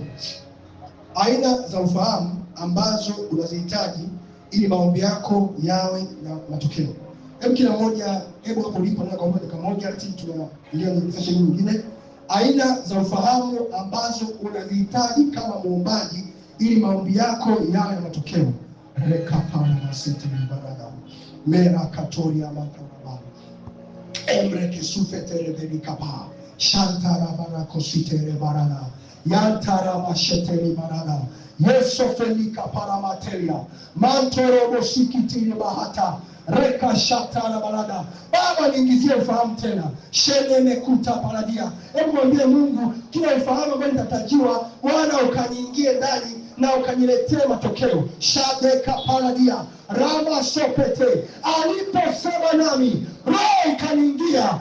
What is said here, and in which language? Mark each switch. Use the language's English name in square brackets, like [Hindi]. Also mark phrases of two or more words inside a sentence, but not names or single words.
[Swahili] Aina za ufahamu ambazo unazihitaji ili maombi yako yawe na matokeo. Hebu kila mmoja, hebu hapo ulipo na kwa dakika moja tunaingia kwenye session nyingine. Aina za ufahamu ambazo unazihitaji kama muombaji ili maombi yako yawe na matokeo. Rekapana masete barada. Mera katoria makaraba. Emre kisufetere belikapa. Shantara barako sitere barada. Yantara mashetere barada. Yeso felika paramateria. Mantoro bosikitiri bahata. Reka shatara balada. Baba, niingizie ufahamu tena. Shene mekuta paradia. Hebu mwambie Mungu kila ufahamu ambao nitatajiwa, Bwana ukaniingie ndani na ukaniletee matokeo. Shadeka paradia. Rama sopete. Aliposema nami, roho ikaniingia.